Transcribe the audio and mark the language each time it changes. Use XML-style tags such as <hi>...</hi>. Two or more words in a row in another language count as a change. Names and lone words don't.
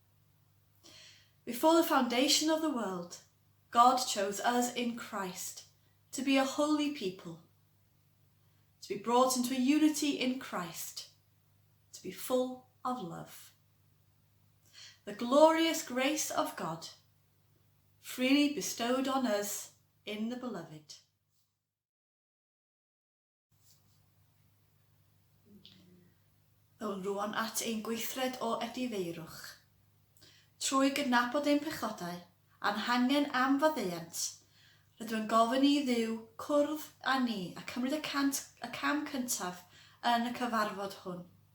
<en>Before the foundation of the world, God chose us in Christ to be a holy people, to be brought into a unity in Christ, to be full of love. The glorious grace of God, freely bestowed on us in the Beloved.</en> <cy>Awn rwan at ein gweithred o edifeirwch. Trwy gydnabod ein pechodau, a'n hangen am faddeuant, rydw yn gofyn I Dduw cwrdd â ni a cymryd y cam cyntaf yn y cyfarfod hwn.</cy>